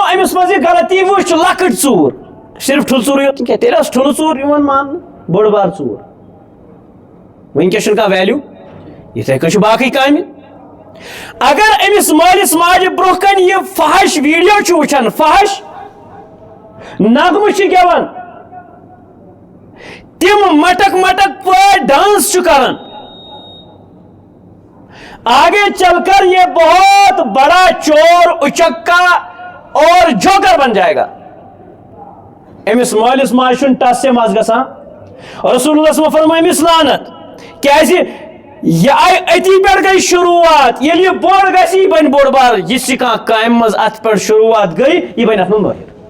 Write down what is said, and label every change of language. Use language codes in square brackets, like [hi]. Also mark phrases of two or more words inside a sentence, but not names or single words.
[ks] أمِس منٛز یہِ غلطی وٕچھ لۄکٕٹ ژوٗر صرف ٹھُلہٕ ژوٗرٕے یوت نہٕ کینٛہہ تیٚلہِ ٲس ٹھُلہٕ ژوٗر یِوان ماننہٕ بٔڑ بار ژوٗر وٕنکیٚس چھُنہٕ کانٛہہ ویلیوٗ یِتھٕے کٔنۍ چھُ باقٕے کامہِ اگر أمِس مٲلِس ماجہِ برونٛہہ کنہِ یہِ فحش ویٖڈیو چھُ وٕچھان فحش نغمہٕ چھِ گٮ۪وان تِم مٹک پٲٹھۍ ڈانس چھُ کران [ur] آگے چل کر یہ بہت بڑا چور اچکا اور جوکر بن جائے گا [ks] أمِس مٲلِس ماجہِ چھُنہٕ [ur] ٹس سے مز گژھان [ks] رسول اللہ [ar] صلی اللہ علیہ وسلم [ks] فرمٲے أمِس لعنت کیازِ یہِ آیہِ أتی پٮ۪ٹھ گٔے شروٗعات ییٚلہِ یہِ بوٚڑ گژھِ یہِ بنہِ بوٚڑ بار یہِ چھِ کانٛہہ کامہِ منٛز اتھ پٮ۪ٹھ شروٗعات گٔے یہِ بنہِ اتھ منٛز مٲہِر